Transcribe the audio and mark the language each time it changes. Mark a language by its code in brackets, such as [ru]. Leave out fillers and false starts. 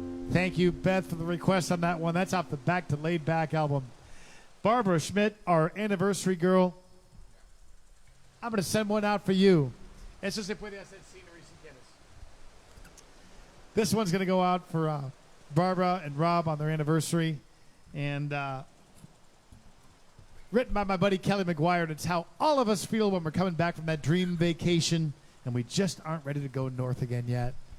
[en] Thank you, Beth, for the request on that one. That's off the Back to Laid Back album. Barbara Schmidt, our anniversary girl, I'm going to send one out for you. [es] Eso se puede hacer scenery si quieres. [en] This one's going to go out for Barbara and Rob on their anniversary. And written by my buddy Kelly McGuire. And it's how all of us feel when we're coming back from that dream vacation and we just aren't ready to go north again yet.